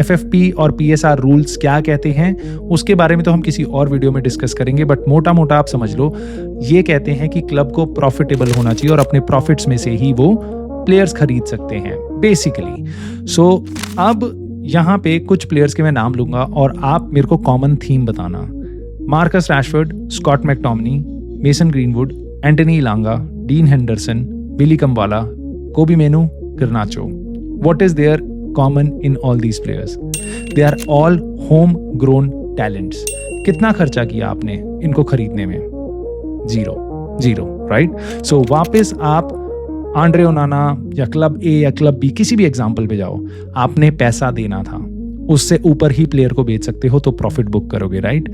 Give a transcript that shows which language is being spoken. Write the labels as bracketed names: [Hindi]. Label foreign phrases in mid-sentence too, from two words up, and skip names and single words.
[Hindi] एफएफपी और पीएसआर रूल्स क्या कहते हैं उसके बारे में तो हम किसी और वीडियो में डिस्कस करेंगे, बट मोटा मोटा आप समझ लो, ये कहते हैं कि क्लब को प्रॉफिटेबल होना चाहिए और अपने प्रॉफिट्स में से ही वो प्लेयर्स खरीद सकते हैं बेसिकली। सो अब यहाँ पे कुछ प्लेयर्स के मैं नाम लूंगा और आप मेरे को [English] common theme [Hindi] बताना। मार्कस रैशफोर्ड, स्कॉट मैकटोमिनी, मेसन ग्रीनवुड, एंटनी इलांगा, डीन हेंडरसन, बिली कम्बाला, कोबी मेनू, गर्नाचो। [English] What is there common in all these players? They are all homegrown talents. [Hindi] कितना खर्चा किया आपने इनको खरीदने में? [English] zero, right? [Hindi] सो वापस आप आंड्रे ओनाना या क्लब ए या क्लब बी किसी भी एग्जाम्पल पे जाओ, आपने पैसा देना था, उससे ऊपर ही प्लेयर को बेच सकते हो तो [English] profit book [Hindi] करोगे, राइट?